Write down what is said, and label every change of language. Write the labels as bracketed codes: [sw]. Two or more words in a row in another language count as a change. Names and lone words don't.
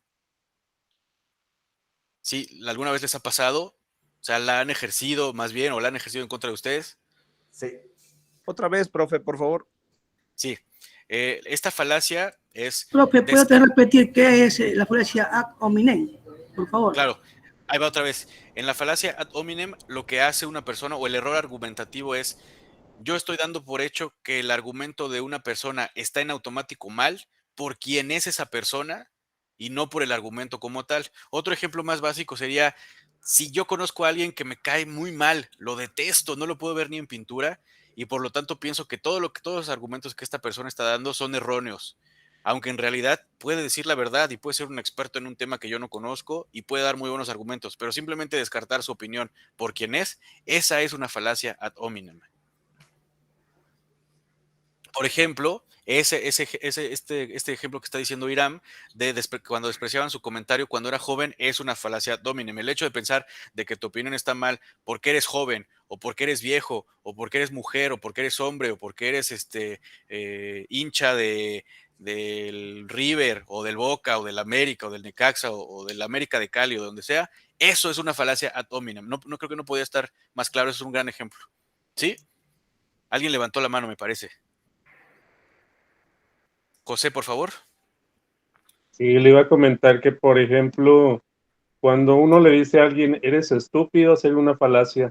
[es] Sí, ¿alguna vez les ha pasado? O sea, ¿la han ejercido más bien o la han ejercido en contra de ustedes? Sí. Otra vez, profe, por favor. Sí. Esta falacia es... Profe, ¿puede repetir qué es la falacia [la] ad hominem? [es] Por favor. Claro, ahí va otra vez. En la falacia [la] ad hominem, [es] lo que hace una persona o el error argumentativo es: yo estoy dando por hecho que el argumento de una persona está en automático mal por quién es esa persona y no por el argumento como tal. Otro ejemplo más básico sería: si yo conozco a alguien que me cae muy mal, lo detesto, no lo puedo ver ni en pintura, y por lo tanto pienso que todos los argumentos que esta persona está dando son erróneos, aunque en realidad puede decir la verdad y puede ser un experto en un tema que yo no conozco y puede dar muy buenos argumentos, pero simplemente descartar su opinión por quién es, esa es una falacia [la] ad hominem. [es] Por ejemplo, este ejemplo que está diciendo Iram, cuando despreciaban su comentario cuando era joven, es una falacia [la] ad hominem. [es] El hecho de pensar de que tu opinión está mal porque eres joven, o porque eres viejo, o porque eres mujer, o porque eres hombre, o porque eres hincha del River, o del Boca, o del América, o del Necaxa, o del América de Cali, o de donde sea, eso es una falacia [la] ad hominem. [es] No creo que no podía estar más claro, eso es un gran ejemplo. ¿Sí? Alguien levantó la mano, me parece. José, por favor. Sí, le iba a comentar que, por ejemplo, cuando uno le dice a alguien, eres estúpido, hacerle una falacia.